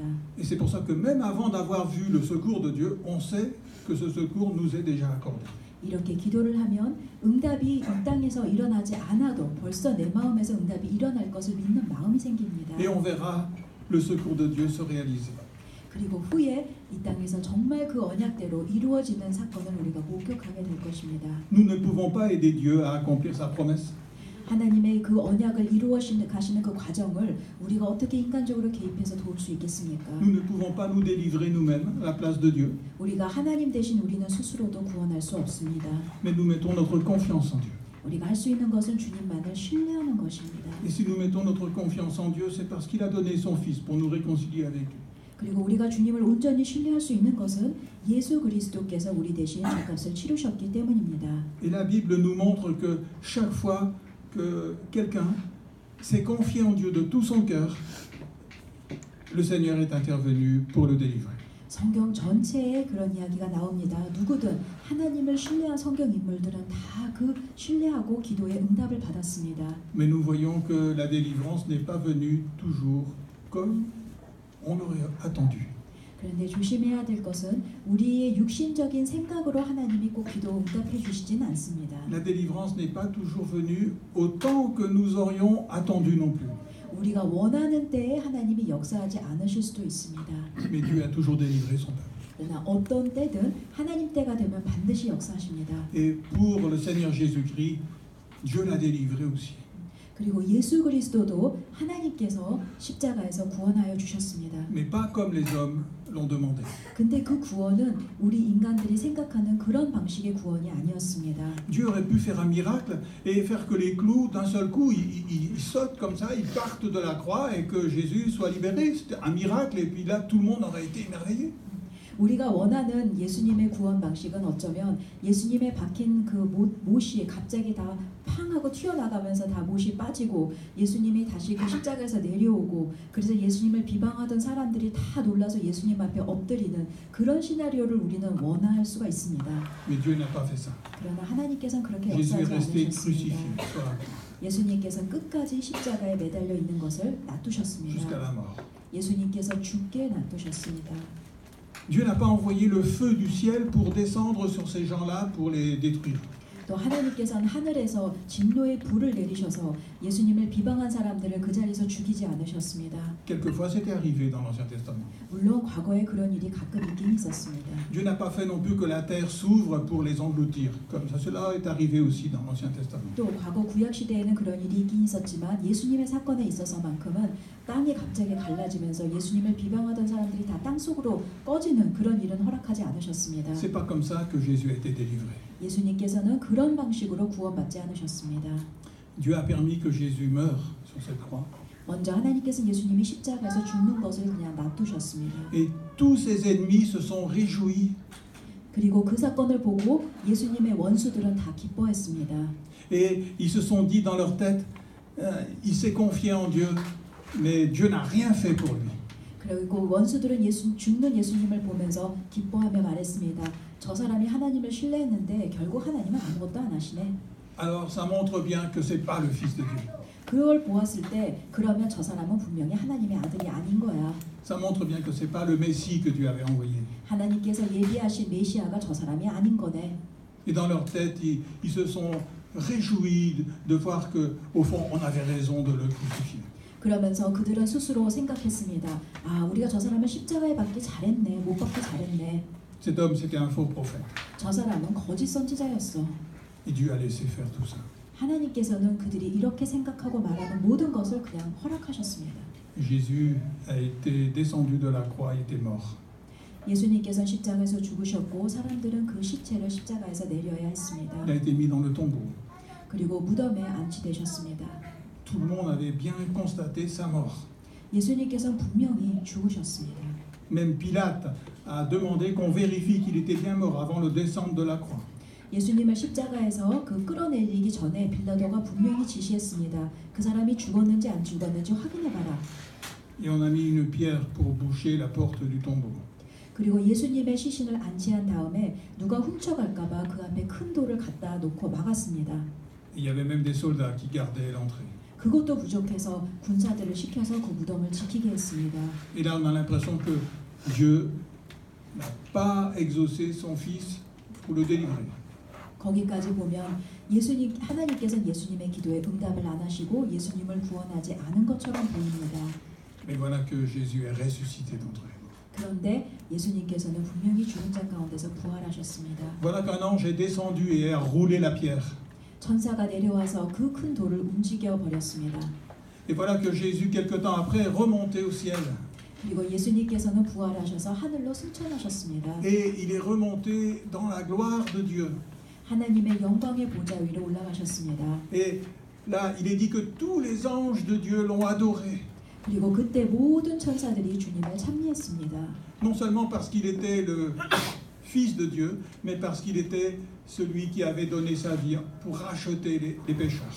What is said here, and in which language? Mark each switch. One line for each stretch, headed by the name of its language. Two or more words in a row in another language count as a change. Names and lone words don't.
French: Et c'est pour ça que même avant d'avoir vu le secours de Dieu, on sait que ce secours nous est déjà accordé.
Korean: 이렇게 기도를 하면 응답이 이 땅에서 일어나지 않아도 벌써 내 마음에서 응답이 일어날 것을 믿는 마음이 생깁니다.
French: Et on verra le secours de Dieu se réaliser.
Korean: 그리고 후에 이 땅에서 정말 그 언약대로 이루어지는 사건을 우리가 목격하게 될 것입니다.
French: Nous ne pouvons pas aider Dieu à accomplir sa promesse.
Korean: 하나님의 그 언약을 가시는 그 과정을 우리가 어떻게 인간적으로 개입해서 도울 수 있겠습니까?
French: Nous ne pouvons pas nous délivrer nous-mêmes à la place de Dieu.
Korean: 우리가 하나님 대신 우리는 스스로도 구원할 수 없습니다.
French: Mais nous mettons notre confiance en Dieu.
Korean: 우리가 할 수 있는 것은 주님만을 신뢰하는 것입니다.
French: Et si nous mettons notre confiance en Dieu, c'est parce qu'il a donné son Fils pour nous réconcilier avec lui.
Korean: 그리고 우리가 주님을 온전히 신뢰할 수 있는 것은 예수 그리스도께서 우리 대신 죄값을 치르셨기 때문입니다.
French: Et la Bible nous montre que chaque fois que quelqu'un s'est confié en Dieu de tout son cœur, le Seigneur est intervenu pour le délivrer.
Korean: 성경 전체에 그런 이야기가 나옵니다. 누구든 하나님을 신뢰한 성경 인물들은 다 그 신뢰하고 기도의 응답을 받았습니다.
French: Mais nous voyons que la délivrance n'est pas venue toujours comme on l'aurait attendu.
Korean: 그런데 조심해야 될 것은 우리의 육신적인 생각으로 하나님이 꼭 기도 응답해 주시진 않습니다.
French: La délivrance n'est pas toujours venue autant que nous aurions attendu non plus.
Korean: 우리가 원하는 때에 하나님이 역사하지 않으실 수도 있습니다.
French: Mais Dieu a toujours délivré son peuple.
Korean: 그러나 어떤 때든 하나님 때가 되면 반드시 역사하십니다.
French: Et pour le Seigneur Jésus-Christ, Dieu l'a délivré aussi.
Korean: 그리고 예수 그리스도도 하나님께서 십자가에서 구원하여 주셨습니다.
French: Mais pas comme les hommes l'ont demandé.
Korean: 근데 그 구원은 우리 인간들이 생각하는 그런 방식의 구원이 아니었습니다.
French: Dieu aurait pu faire un miracle et faire que les clous, d'un seul coup, ils sautent comme ça, ils partent de la croix et que Jésus soit libéré. C'était un miracle et puis là, tout le monde aurait été émerveillé.
Korean: 우리가 원하는 예수님의 구원 방식은 어쩌면 예수님의 박힌 그 못이 갑자기 다 팡하고 튀어나가면서 다 못이 빠지고 예수님이 다시 그 십자가에서 내려오고 그래서 예수님을 비방하던 사람들이 다 놀라서 예수님 앞에 엎드리는 그런 시나리오를 우리는 원할 수가 있습니다.
French: Mais Dieu n'a pas fait ça.
Korean: 그러나 하나님께서는 그렇게
French: Jésus est
Korean: 역사하지
French: resté
Korean: 않으셨습니다.
French: crucifié sur la croix
Korean: 예수님께서는 끝까지 십자가에 매달려 있는 것을
French: jusqu'à
Korean: 놔두셨습니다.
French: la mort.
Korean: 예수님께서 죽게 놔두셨습니다.
French: Dieu n'a pas envoyé le feu du ciel pour descendre sur ces gens-là pour les détruire.
Korean: 또 하나님께서는 하늘에서 진노의 불을 내리셔서 예수님을 비방한 사람들을 그 자리에서 죽이지 않으셨습니다.
French: Quelquefois, c'était arrivé dans l'Ancien Testament.
Korean: 물론 과거에 그런 일이 가끔 있긴 있었습니다.
French: Dieu n'a pas fait non plus que la terre s'ouvre pour les engloutir, comme ça. Cela est arrivé aussi dans l'Ancien Testament.
Korean: 또 과거 구약 시대에는 그런 일이 있긴 있었지만 예수님의 사건에 있어서만큼은 땅이 갑자기 갈라지면서 예수님을 비방하던 사람들이 다 땅속으로 꺼지는 그런 일은 허락하지 않으셨습니다.
French: C'est pas comme ça que Jésus a été délivré.
Korean: 예수님께서는 그런 방식으로 구원받지 않으셨습니다.
French: Dieu a permis que Jésus meure sur cette croix.
Korean: 먼저 하나님께서 예수님이 십자가에서 죽는 것을 그냥 놔두셨습니다.
French: Et tous ses ennemis se sont réjouis.
Korean: 그리고 그 사건을 보고 예수님의 원수들은 다 기뻐했습니다.
French: Et ils se sont dit dans leur tête, il s'est confié en Dieu, mais Dieu n'a rien fait pour lui.
Korean: 그리고 원수들은 죽는 예수님을 보면서 기뻐하며 말했습니다. 저 사람이 하나님을 신뢰했는데 결국 하나님은 아무것도 안 하시네.
French: Alors ça montre bien que c'est pas le Fils de Dieu.
Korean: 그걸 보았을 때 그러면 저 사람은 분명히 하나님의 아들이 아닌 거야.
French: Ça montre bien que c'est pas le Messie que Dieu avait envoyé.
Korean: 하나님께서 예비하신 메시아가 저 사람이 아닌 거네.
French: Et dans leur tête, ils se sont réjouis de voir que, au fond, on avait raison de le crucifier.
Korean: 그러면서 그들은 스스로 생각했습니다. 아, 우리가 저 사람을 십자가에 박기 잘했네. 못 박기 잘했네.
French: Cet homme, c'était un faux prophète.
Korean: 저 사람은 거짓 선지자였어.
French: Et Dieu a laissé faire tout ça.
Korean: 하나님께서는 그들이 이렇게 생각하고 말하는 모든 것을 그냥 허락하셨습니다.
French: Jésus a été descendu de la croix et était mort.
Korean: 예수님께서는 십자가에서 죽으셨고 사람들은 그 시체를 십자가에서 내려야 했습니다.
French: Il a été mis dans le tombeau.
Korean: 그리고 무덤에 안치되셨습니다.
French: tout le monde avait bien constaté sa mort.
Korean: 예수님께서는 분명히 죽으셨습니다.
French: Même Pilate a demandé qu'on vérifie qu'il était bien mort avant de descendre de la croix.
Korean: 예수님을 십자가에서 끌어내리기 전에 빌라도가 분명히 지시했습니다. 그 사람이 죽었는지 안 죽었는지 확인해봐라.
French: Et on a mis une pierre pour boucher la porte du tombeau.
Korean: 그리고 예수님의 시신을 안치한 다음에 누가 훔쳐갈까봐 그 앞에 큰 돌을 갖다 놓고 막았습니다.
French: Il y avait même des soldats qui gardaient l'entrée.
Korean: 그것도 부족해서 군사들을 시켜서 그 무덤을 지키게 했습니다.
French: Et là, on a l'impression que Dieu n'a pas exaucé son fils pour le délivrer.
Korean: 거기까지 보면 하나님께서는 예수님의 기도에 응답을 안 하시고 예수님을 구원하지 않은 것처럼 보입니다.
French: Mais voilà que Jésus est ressuscité d'entre les morts.
Korean: 그런데 예수님께서는 분명히 죽은 자 가운데서 부활하셨습니다.
French: Voilà qu'un ange est descendu et a roulé la pierre.
Korean: 천사가 내려와서 그 큰 돌을 움직여 버렸습니다.
French: Et voilà que Jésus, quelque temps après, est remonté au ciel.
Korean: 그리고 예수님께서는 부활하셔서 하늘로 승천하셨습니다.
French: Et il est remonté dans la gloire de Dieu.
Korean: 하나님의 영광의 보좌 위로 올라가셨습니다.
French: Et là, il est dit que tous les anges de Dieu l'ont adoré.
Korean: 그리고 그때 모든 천사들이 주님을 찬미했습니다.
French: Non seulement parce qu'il était le Fils de Dieu, mais parce qu'il était celui qui avait donné sa vie pour racheter les pécheurs.